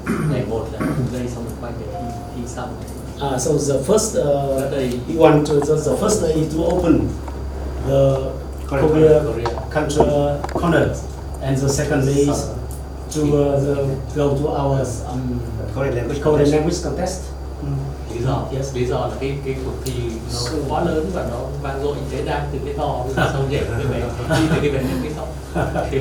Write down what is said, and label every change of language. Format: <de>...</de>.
<vi>Ngày 1 là đây xong rồi quay về thi xong.</vi> <en>So the first you want to, the first day to open the Korea culture corners, and the second day is to go to our Korean language contest.</en> <vi>Lý do là cái cuộc thi nó quá lớn và nó vang dội, thế đang từ cái to xong nhảy cái bé đi từ cái bé đến cái to.</vi>